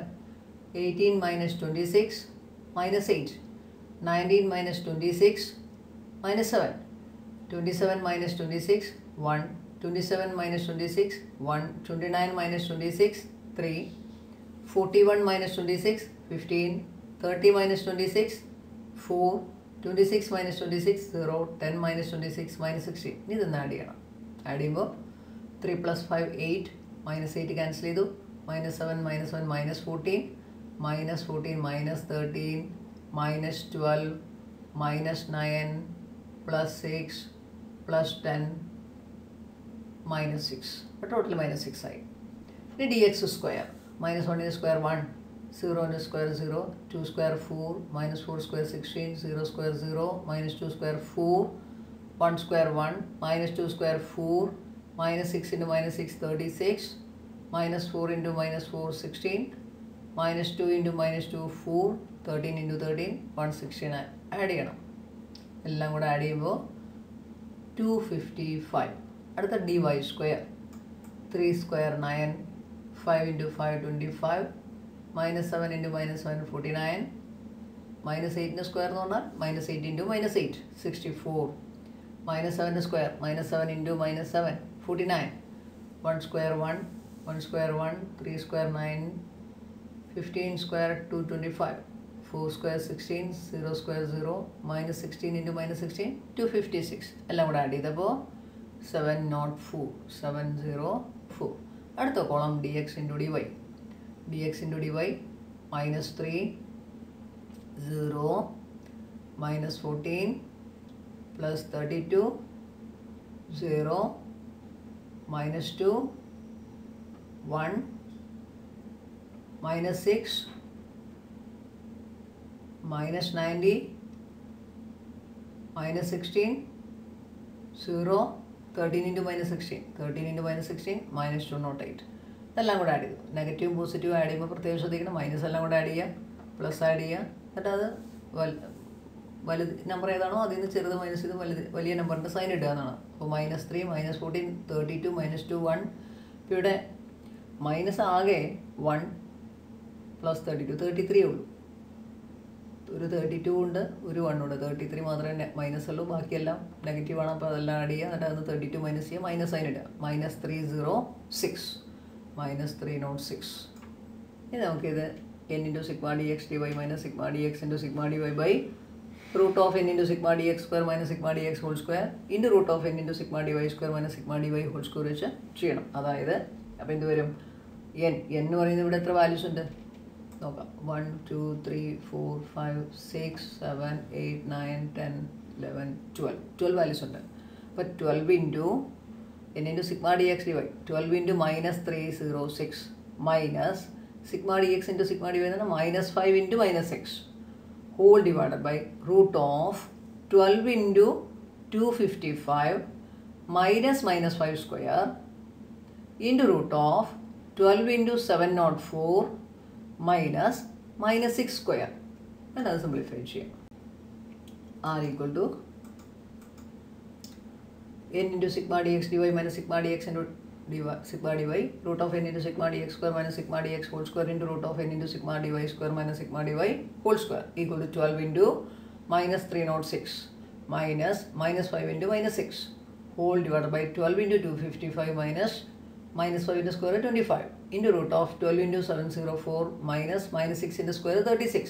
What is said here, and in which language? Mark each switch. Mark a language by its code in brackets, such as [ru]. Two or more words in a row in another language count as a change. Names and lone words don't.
[en] 18 minus 26 minus 8, 19 minus 26 minus 7, 27 minus 26 1, 27 minus 26 1, 29 minus 26 3, 41 minus 26 15, 30 minus 26 4, 26 minus 26 0, 10 minus 26 minus 16. [ml] ഇതൊന്ന് ആഡ് ചെയ്യണം. ആഡ് ചെയ്യുമ്പോൾ [en] 3 plus 5 8, minus 8 [ml] ക്യാൻസൽ ചെയ്തു, [en] -7 minus 1 minus 14, minus 14 minus 13 minus 12 minus 9 plus 6 plus 10 minus 6. [ml] അപ്പോൾ ടോട്ടൽ -6 ആയി. ഇനി [en] dx square, -1 square 1, 0 square 0, 2 square 4, minus 4 square 16, 0 square 0, minus 2 square 4, 1 square 1, minus 2 square 4, minus 6 into minus 6 36, minus 4 into minus 4 16, minus 2 into minus 2 4, 13 into 13 169. [ml] ആഡ് ചെയ്യണം. എല്ലാം കൂടെ ആഡ് ചെയ്യുമ്പോൾ 255. [en] അടുത്ത dy square, 3 square 9, 5 into 5 25, minus 7 into minus 1 49, minus 8 square [ml] എന്ന് പറഞ്ഞാൽ [en] -8 into -8 64, minus 7 square, -7 into -7 49, 1 square 1, 1 square 1, 3 square 9, 15 square 225, 4 square 16, 0 square 0, minus 16 into minus 16 256. [ml] എല്ലാം കൂടെ ആഡ് ചെയ്തപ്പോൾ 704. [en] അടുത്ത കോളം dx into dy, dx into dy -3 0 minus 14 plus 32 0 minus 2 1, minus 6, minus 90, minus 16, 0, 13 into minus 16, 13 into minus 16, minus 208. [ml] ഇതെല്ലാം കൂടെ ആഡ് ചെയ്തു. നെഗറ്റീവും പോസിറ്റീവും ആഡ് ചെയ്യുമ്പോൾ പ്രത്യേകം ശ്രദ്ധിക്കണം. മൈനസ് എല്ലാം കൂടെ ആഡ് ചെയ്യുക, പ്ലസ് ആഡ് ചെയ്യുക, എന്നിട്ട് അത് വലുത് നമ്പർ ഏതാണോ അതിൽ നിന്ന് ചെറുത് മൈനസ് ചെയ്ത് വലിയ നമ്പറിൻ്റെ സൈൻ ഇടുക എന്നാണ്. അപ്പോൾ [en] minus 3, minus 14, 32, minus 2, [ml] 1. ഇപ്പോൾ ഇവിടെ മൈനസ് ആകെ 1 പ്ലസ് 32, 33 ഉള്ളൂ. ഒരു 32 ഉണ്ട്, ഒരു 1 ഉണ്ട്. 33 മാത്രമേ മൈനസ് ഉള്ളൂ, ബാക്കിയെല്ലാം നെഗറ്റീവ് ആണ്. അപ്പോൾ അതെല്ലാം ആഡ് ചെയ്യുക, എന്നിട്ട് അതിന് 32 മൈനസ് ചെയ്യുക, മൈനസ് സൈൻ ഇടുക. -306, -306. [en] ഇനി നമുക്കിത് n into sigma dx dy minus sigma dx into sigma dy by root of n into sigma dx square minus sigma dx whole square into root of n into sigma dy square minus sigma dy whole square [ml] വെച്ച് ചെയ്യണം. അതായത് അപ്പോൾ എന്ത് വരും? n എന്ന് പറയുന്നത് ഇവിടെ എത്ര വാല്യൂസ് ഉണ്ട് നോക്കാം. 1, 2, 3, 4, 5, 6, 7, 8, 9, 10, 11, 12 വാല്യൂസ് ഉണ്ട്. [en] അപ്പോൾ 12 into n into sigma dx dy, 12 into -306 minus sigma dx into sigma dy എന്നാണ് -5 into -6 whole divided by root of 12 into 255 minus -5 square into root of 12 into 704 minus -6 square. [ml] And അത് സിംപ്ലിഫൈ ചെയ്യാം. [en] r equal to n into sigma dx dy minus sigma dx into sigma dy root of n into sigma dx square minus sigma dx whole square into root of n into sigma dy square minus sigma dy whole square equal to 12 into -306 minus -5 into -6 whole divided by 12 into 255 minus -5 into square 25 into root of 12 into 704 minus -6 into square 36.